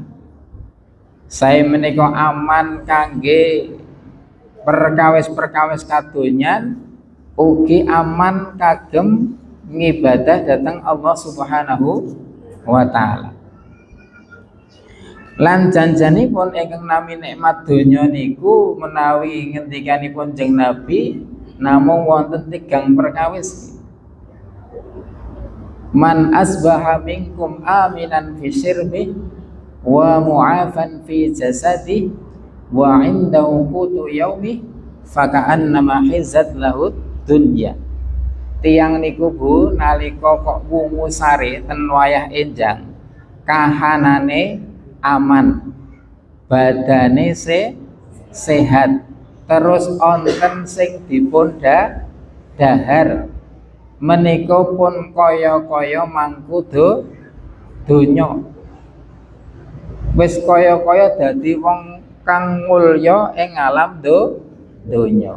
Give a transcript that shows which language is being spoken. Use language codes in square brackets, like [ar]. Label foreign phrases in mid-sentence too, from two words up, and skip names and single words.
[jv] Saya menika aman kangge perkawis-perkawis kadonyan, ugi aman kagem ngibadah dhateng Allah [ar] سبحانه وتعالى. [jv] Lan janjanipun ingkang nami nikmat donya niku menawi ngendikanipun Jeng Nabi namung wonten 3 perkawis. [ar] من أصبح منكم آمنا في سربه ومعافى في جسده وعنده قوت يومه فكأنما حيزت له الدنيا. [jv] Tiang niku Bu nalika kok wungu sare ten wayah enjang kahanane aman, badane sehat, terus onten sing dipun dahar menika pun kaya-kaya mangku donya, wis kaya-kaya dadi wong kang mulya ing alam donya.